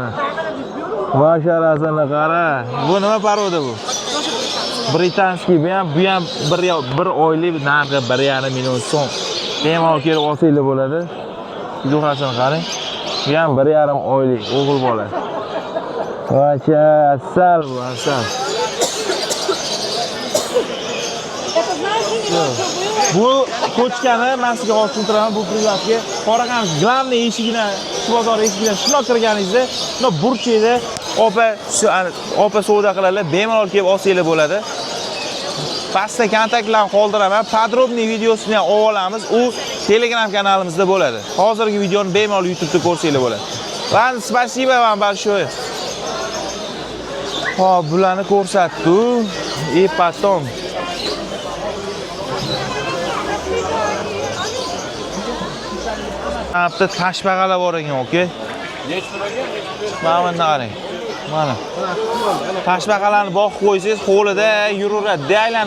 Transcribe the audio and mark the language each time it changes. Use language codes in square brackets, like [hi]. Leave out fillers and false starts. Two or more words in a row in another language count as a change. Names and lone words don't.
[uz] Basharasini qara. Bu nima paroda bu? Britanskiy, bu ham 1 oylik narxi 1,5 million so'm. Bemalol kelib olsanglar bo'ladi. Duxasini qarang. Bu ham 1,5 oylik o'g'il bola. Vacha, asal. [ru] Это знаешь, у него что было? [uz] Bu ko'chkani men sizga hozir tushuntiraman. Bu privatga qora qamish glavniy eshigini, shu bozor eshigidan shundoq kirganingizda, shundoq burchakda opa savdo qiladilar. Bemalol kelib olsanglar bo'ladi. Pastda kontaktlarni qoldiraman. Podrobniy videosini ham olamiz. U Telegram kanalimizda bo'ladi. Hozirgi videoni bemalol YouTube'da ko'rsanglar bo'ladi. [ru] Ладно, спасибо вам большое. [uz] Hop, bularni ko'rsatdi. [ru] И потом [uz] Hafta tashbaqalar bor ekan, okey? Mana qarang. Mana. Tashbaqalarni boqib qo'ysangiz, qo'lida yuraveradi, aylanib.